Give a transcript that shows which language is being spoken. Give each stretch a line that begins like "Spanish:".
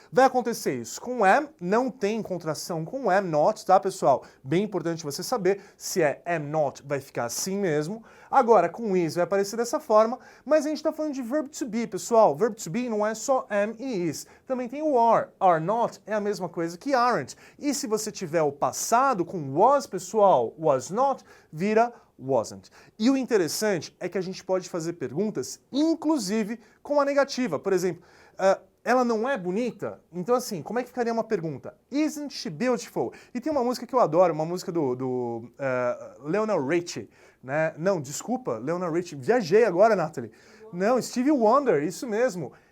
Portuguese: Vai acontecer isso com am, não tem contração com am not, tá, pessoal? Bem importante você saber, se é am not, vai ficar assim mesmo. Agora, com is vai aparecer dessa forma, mas a gente tá falando de verb to be, pessoal. Verb to be não é só am e is. Também tem o are. Are not é a mesma coisa que aren't. E se você tiver o passado com was, pessoal, was not, vira wasn't. E o interessante é que a gente pode fazer perguntas, inclusive com a negativa. Por exemplo, ela não é bonita? Então, assim, como é que ficaria uma pergunta?
English: Isn't she beautiful?
Portuguese: E tem uma música que eu adoro, uma música do Lionel Richie, né? Não, desculpa, Lionel Richie. Viajei agora, Natalie. Não, Stevie Wonder, isso mesmo.